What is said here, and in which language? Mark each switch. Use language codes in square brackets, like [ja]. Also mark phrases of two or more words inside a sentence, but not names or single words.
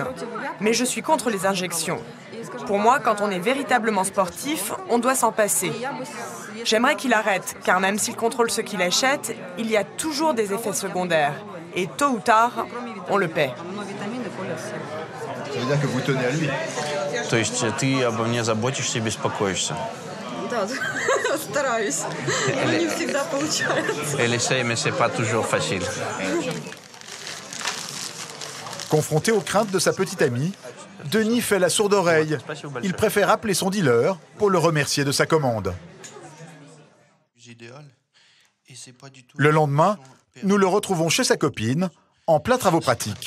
[fr] Mais je suis contre les injections. Pour moi, quand on est véritablement sportif, on doit s'en passer. J'aimerais qu'il arrête, car même s'il contrôle ce qu'il achète, il y a toujours des effets secondaires. Et tôt ou tard, on le paie. Ça veut dire que vous tenez à lui. [ru] То есть ты обо мне заботишься и беспокоишься. Да, стараюсь. Но не всегда получается. [fr] Elle essaie, mais c'est pas toujours facile. Confronté aux craintes de sa petite amie, Denis fait la sourde oreille. Il préfère appeler son dealer pour le remercier de sa commande. Le lendemain, nous le retrouvons chez sa copine, en plein travaux pratiques.